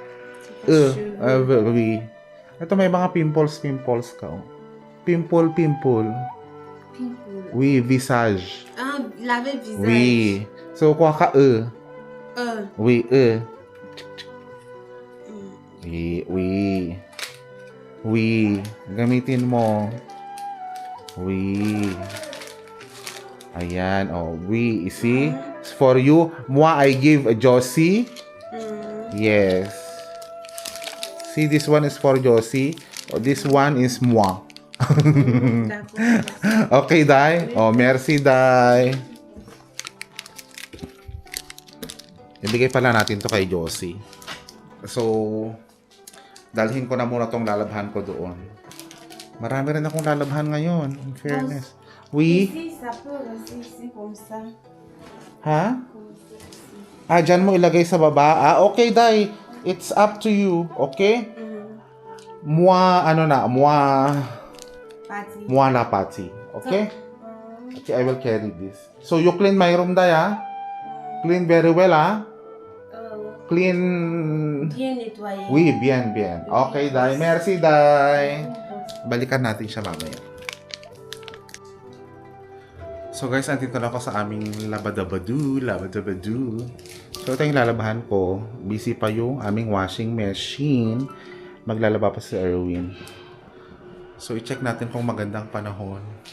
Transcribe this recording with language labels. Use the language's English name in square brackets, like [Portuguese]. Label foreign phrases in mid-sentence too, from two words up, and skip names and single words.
[French] Oui. [Filipino] Ito may mga pimples ka, oh. Pimple. Pimple. [French] Oui, visage. Laver visage. Oui. [Filipino] So, kuha ka, [French] Oui, Oui. [Filipino] Gamitin mo. [French] Oui. [Filipino] Ayan, oh. Oui, [English] see? For you, moi, I give a Josie. Yes. See, this one is for Josie. Oh, this one is moi. Okay, Dai? [French] Oh, merci, Dai. [Filipino] Ibigay pala natin to kay Josie. So, dalhin ko na muna tong lalabhan ko doon. Marami rin akong lalabhan ngayon. [English] In fairness. [French] Oui? Ici, ça peut rester ici comme ça. [Filipino] Ha? Dyan mo ilagay sa baba. [English] Okay, Dai. It's up to you. Okay? Moi, Party. [French] moi la pati. [English] Okay? Okay, I will carry this. So, you clean my room, Dai, ha? Clean very well, ha? Clean... [French] Bien nettoyé. Oui, bien. Okay, Dai. Merci, Dai. [Filipino] Balikan natin siya mamaya. [English] So guys, [Filipino] nandito na ako sa aming labadabadu. So, ito yung lalabahan ko. Busy pa yung aming [English] washing machine. [Filipino] Maglalaba pa si Erwin. So, i-check natin kung magandang panahon.